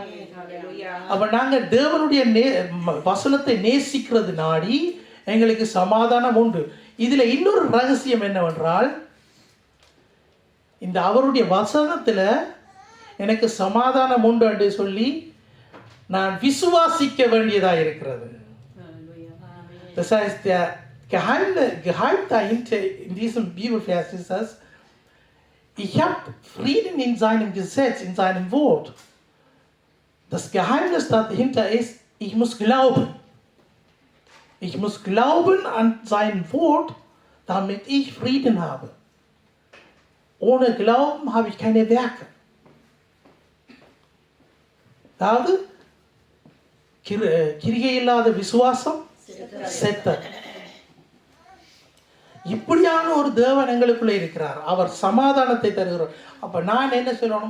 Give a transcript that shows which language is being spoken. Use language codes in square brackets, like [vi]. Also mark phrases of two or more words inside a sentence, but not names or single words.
[ta] அப்ப நாங்கள் தேவனுடைய வசனத்தை நேசிக்கிறது நாடி எங்களுக்கு சமாதானம் உண்டு. இதுல இன்னொரு ரகசியம் என்னவென்றால், இந்த அவருடைய வசனத்துல எனக்கு சமாதானம் உண்டு என்று சொல்லி நான் விசுவாசிக்க வேண்டியதா இருக்கிறது. [de] Das heißt, der Geheim dahinter in diesem Bibelvers ist das: Ich habe Frieden in seinem Gesetz, in seinem Wort. Das Geheimnis dahinter ist, ich muss glauben. Ich muss glauben an sein Wort, damit ich Frieden habe. Ohne Glauben habe ich keine Werke. [ta] அதாவது கிரியை இல்லாத விசுவாசம் செத்தது. இப்படியான ஒரு தேவன் எங்களுக்குள்ளே இருக்கிறார். அவர் சமாதானத்தை தருகிறார். அப்ப நான் என்ன சொல்லணும்?